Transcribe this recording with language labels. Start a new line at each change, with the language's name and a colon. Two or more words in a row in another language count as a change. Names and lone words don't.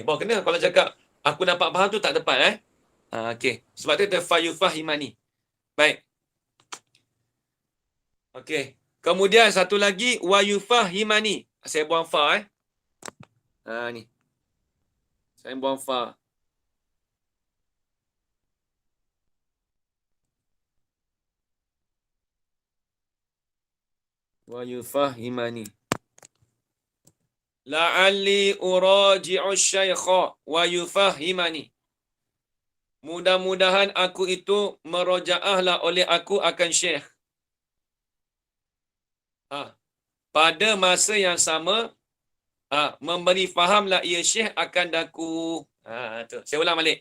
Malay: Bawa kena kalau cakap aku dapat faham tu tak tepat okey. Sebab tu ada fayufahimani. Baik. Okey. Kemudian satu lagi wayufahimani. Saya buang fa ni. Saya buang fa. Wayufahimani.
Arabic: لعلي أراجع الشيخ ويفهمني.
Malay: Mudah-mudahan aku itu merojaahlah oleh aku akan syekh. Pada masa yang sama, memberi fahamlah ia syekh akan daku. Tu. Saya ulang balik.